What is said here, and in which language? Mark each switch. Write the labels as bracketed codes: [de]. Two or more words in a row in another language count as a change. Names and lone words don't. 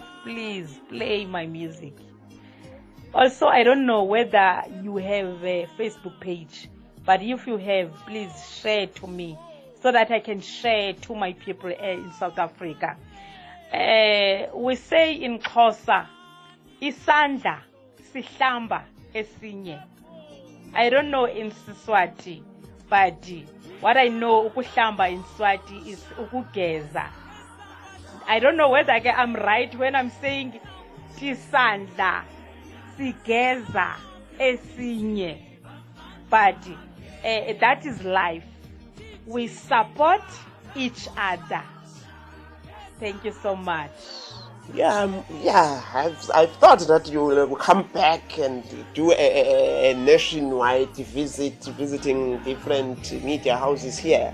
[en] Please play my music. Also, I don't know whether you have a Facebook page, but if you have, please share to me so that I can share to my people in South Africa. We say in Xhosa, [xh] isandla sihlamba esinye. [en] I don't know in Siswati, but what I know ukuhlamba in Swati is ukugeza. I don't know whether I'm right when I'm saying [xh] isandla sigeza esinye, [en] but that is life. We support each other. Thank you so much. I've thought that you will come back and do a nationwide visit, visiting different media houses here.